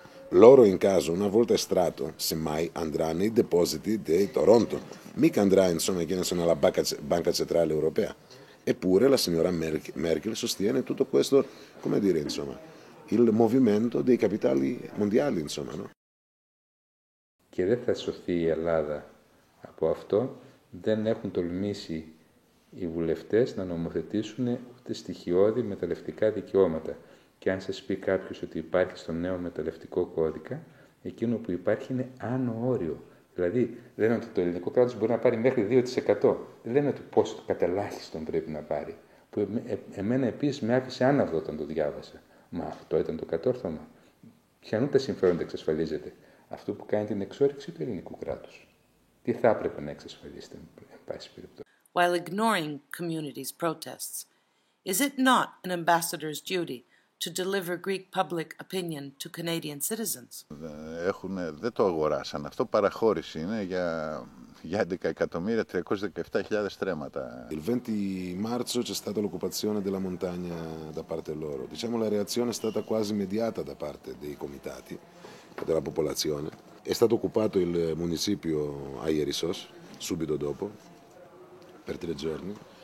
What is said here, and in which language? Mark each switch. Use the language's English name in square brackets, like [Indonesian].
[Italian] L'oro in caso, una volta estratto, semmai andrà nei depositi di Toronto, mica andrà, insomma, che ne so, nella Banca Centrale Europea. Eppure la signora Merkel sostiene tutto questo, come dire, insomma, il movimento dei capitali mondiali, insomma, no? [Greek] Και δεν θα σωθεί η Ελλάδα από αυτό. Δεν έχουν τολμήσει οι βουλευτές να νομοθετήσουν ούτε στοιχειώδη μεταλλευτικά δικαιώματα. Και αν σας πει κάποιος ότι υπάρχει στο νέο μεταλλευτικό κώδικα, εκείνο που υπάρχει είναι άνω όριο. Δηλαδή, λένε ότι το ελληνικό κράτος μπορεί να πάρει μέχρι 2%. Δεν λένε ότι πόσο κατελάχιστον πρέπει να πάρει. Που εμένα επίσης με άφησε άναυδο όταν το διάβασα. Μα αυτό ήταν το κατόρθωμα. Ποιανού τα συμφέροντα εξασφαλίζεται? Αυτό που κάνει την εξόρυξη του ελληνικού κράτους. Τι θα έπρεπε να εξασφαλίσετε, εν πάση περιπτώσει. [English] While ignoring communities' protests, is it not an ambassador's duty to deliver Greek public opinion to Canadian citizens? [Greek] Δεν το αγοράσαν. Αυτό παραχώρηση είναι για 11.317.000 stremata. [Italian] Il 20 marzo c'è stata l'occupazione della montagna da parte loro. Diciamo la reazione è stata quasi immediata da parte dei comitati, della popolazione. È stato occupato il municipio a Ierissos, subito dopo, per 3 giorni.